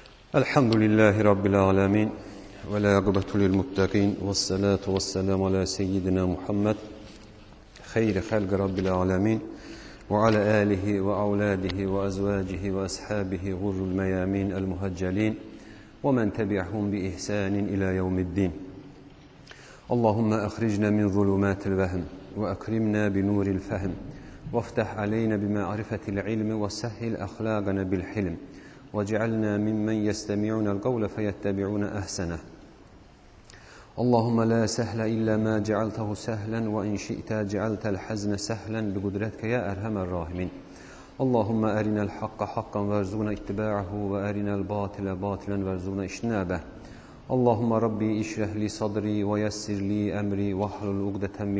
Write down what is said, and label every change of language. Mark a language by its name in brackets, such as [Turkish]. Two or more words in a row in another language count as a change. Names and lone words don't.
[Arabic] الحمد لله رب العالمين والعاقبة للمتقين والصلاة والسلام على سيدنا محمد خير خلق رب العالمين وعلى آله وأولاده وأزواجه وأصحابه الغر الميامين المحجلين ومن تبعهم بإحسان إلى يوم الدين. اللهم أخرجنا من ظلمات الوهم وأكرمنا بنور الفهم وافتح علينا بمعرفة العلم وسهل أخلاقنا بالحلم. وَجَعَلْنَا مِمَّنْ يَسْتَمِعُونَ الْقَوْلَ فَيَتَّبِعُونَ أَحْسَنَهُ اللهم لا سهل إلا ما جعلته سهلا وإن شئت جعلت الحزن سهلا بقدرتك يا أرحم الراحمين اللهم أرنا الحق حقا وارزقنا اتباعه وأرنا الباطل باطلا وارزقنا اجتنابه اللهم ربي اشرح لي صدري ويسر لي أمري واحلل عقدة من